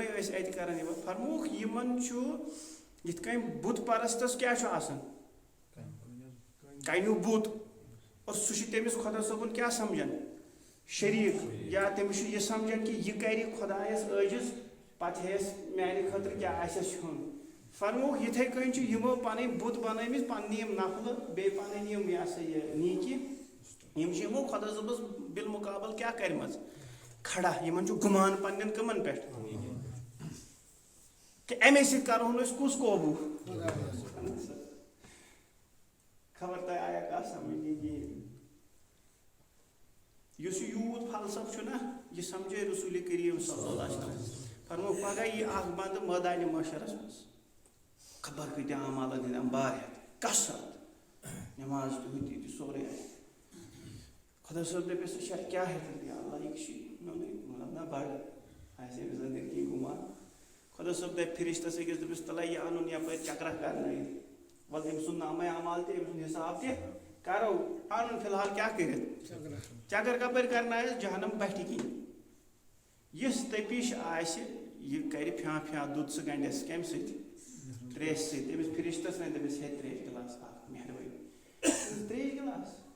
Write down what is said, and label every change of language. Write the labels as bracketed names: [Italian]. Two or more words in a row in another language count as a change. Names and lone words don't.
[Kashmiri] ٲسۍ اَتہِ کران یِمن فرمووُکھ یِمن چھُ یِتھ کٔنۍ بُت پرستس کیٛاہ چھُ آسان کنیوٗ بُت اور سُہ چھُ تٔمِس خۄدا صٲبُن کیٛاہ سمجھان شریٖک یا تٔمِس چھُ یہِ سمجھان کہِ یہِ کرِ خۄدایس عٲجِز پتہٕ ہیٚیس میانہِ خٲطرٕ کیٛاہ آسٮ۪س ہیوٚن فرمووُکھ یِتھے کٔنۍ چھُ یِمو پنٕنۍ بُت بنٲومٕتۍ پننہِ یِم نفلہٕ بیٚیہِ پنٕنۍ یِم یہِ ہسا یہِ نیٖکی یِم چھِ یِمو خۄدا صٲبس بالمُقابل کیٛاہ کرِمژ کھڑا یِمن چھُ گُمان پننٮ۪ن کٕمن پٮ۪ٹھ کہِ امے سۭتۍ کرہون أسۍ کُس قوبوٗ خبر تۄہہِ آیا کتھ سمجھ یُس یہِ یوٗت فلسفہٕ چھُ نا یہِ سمجھے رسول کریم [Arabic] صلی اللہ علیہ وسلم [Kashmiri] فرمو پگاہ یی اکھ بنٛدٕ مٲدانہِ محشرس منٛز خبر کۭتیاہ اعمالن ہٕنٛدۍ امبارِیت کثرت نٮ۪ماز تہِ ہُہ تہِ سورُے آسہِ خۄدا صٲب دٔپِس ژٕ چھکھ کیٛاہ ہٮ۪کَن اللہ یہِ چھُ مطلب نہ بڑٕ آسہِ أمِس أنٛدٕرۍ کِنۍ گُمان خۄدا صٲب دپہِ فرشتس أکِس دٔپِس تَلے یہِ اَنُن یپٲرۍ چکرا کرنٲیِتھ وَلہٕ أمۍ سُنٛد نامے اعمال تہِ أمۍ سُنٛد حساب تہِ کرو اَنُن فی الحال کیٛاہ کٔرِتھ چکر کپٲرۍ کرنٲیِس جہنم بٹھِ کِنۍ یُس تٔپِش آسہِ یہِ کرِ فیٛا فیٛا دۄد سُہ گنڈٮ۪س کمہِ سۭتۍ تریشہِ سۭتۍ أمِس فرشتس وَنہِ دٔپِس ہے تریش گِلاس اکھ مہربٲنی تریش گِلاس